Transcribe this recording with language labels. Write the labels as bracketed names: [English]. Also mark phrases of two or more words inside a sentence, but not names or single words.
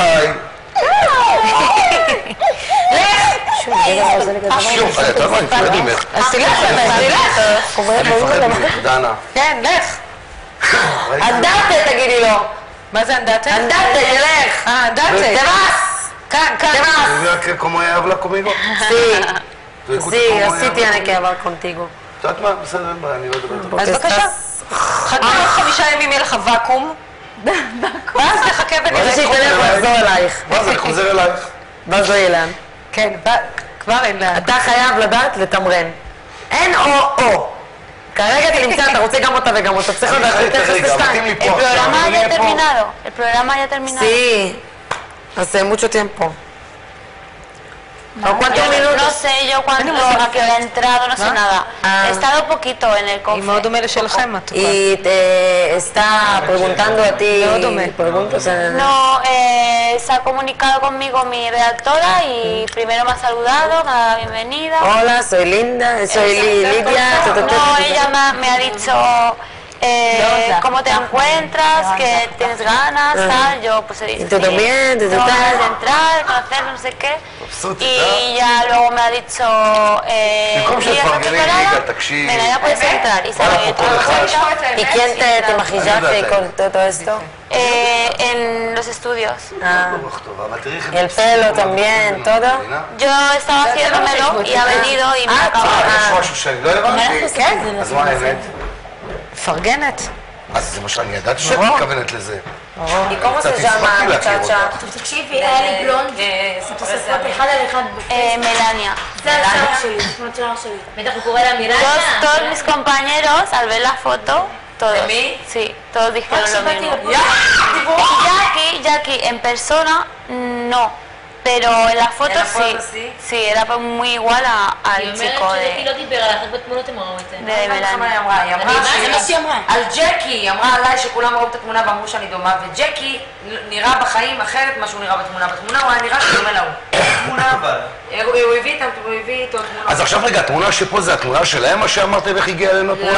[Hebrew] שוב, אתה יודע מה, אני מפחד ממך. אז תלך, תלך. אני מפחד ממך, דנה. כן, לך. אנדרטה תגידי לו. מה זה אנדטה? אנדרטה, תלך. אנדטה. תבס! כאן, כאן. [Spanish] Mira cómo habla conmigo. Sí, así tiene que hablar contigo. [Hebrew] את יודעת מה? בסדר, אני לא אדבר. אז בבקשה. חכה עוד 5 ימים יהיה לך ואקום. ואז תחכה ונראה. אז שתלך לחזור אלייך. מה זה, אני חוזר אלייך. ואז לא יהיה לאן. כן, כבר אין לה. אתה חייב לדעת לתמרן. אין או. כרגע אתה נמצא, אתה רוצה גם אותה וגם אותה. צריך לדעת, רגע, מתאים לי פה [Spanish] El [Hebrew] עכשיו. [Spanish] programa [Hebrew] אני [Spanish] ya ha [Hebrew] אהיה פה. [Spanish] terminado. El programa ya ha terminado. Sí. Hace mucho tiempo. ¿O cuántos No minutos? sé yo cuándo, a qué hora he entrado, no sé nada. Ah. He estado poquito en el [Hebrew] היא מאוד [Spanish] cofre. [Hebrew] דומה לשלכם, את טובה. [Spanish] Y te está preguntando a ti preguntas. No, se ha comunicado conmigo mi redactora y primero me ha saludado, me ha dado la bienvenida. Hola, soy Linda, soy Lidia. No, ella me ha dicho cómo te encuentras, que tienes ganas, tal. Yo pues he dicho, ¿Y tú también? ¿Tú tengo estás? ganas de entrar, de conocerlo, no sé qué. Y ya luego me ha dicho, [Hebrew] במקום [Spanish] "Lidia, ¿estás [Hebrew] שתפרגני [Spanish] preparada? [Hebrew] ליגה, תקשיב. [Spanish] Venga, ya puedes entrar. Y se ha Hola, abierto por la favor. puerta. ¿Y quién te maquillaste con todo esto? En los estudios. [Hebrew] אבל תראי איך [Spanish] Y el pelo también, todo. Yo estaba haciéndomelo y ha venido y me ha acabado. [Hebrew] יש משהו שאני לא הבנתי? כן. אז מה האמת? מפרגנת. אז זה מה שאני ידעתי שאת מתכוונת לזה. ¿Y cómo קצת se llama, הספקתי להכיר muchacha? אותך. תקשיבי, היה לי בלונד, תוספות אחד על אחד. מלניה. זה השער שלי, תמונת שער שלי. בטח הוא קורא לה מירניה. [Spanish] Todos mis compañeros, al ver la foto, todos. ¿De mí? Sí, todos dijeron lo mismo. Jackie, en persona, no. Pero en la foto sí. Sí, era muy igual al chico [Hebrew] היא לא דיבר עליך, בתמונות הם ראו את זה. [Spanish] de מלניה. [Hebrew] זה מה שהיא אמרה. על ג'קי, היא אמרה עליי שכולם ראו את התמונה ואמרו שאני דומה, וג'קי נראה בחיים אחרת ממה שהוא נראה בתמונה. בתמונה הוא היה נראה שדומה להוא. תמונה אבל. הוא הביא איתו תמונה. אז עכשיו רגע, התמונה שפה זה התמונה שלהם, מה שאמרת ואיך הגיעה אלינו התמונה?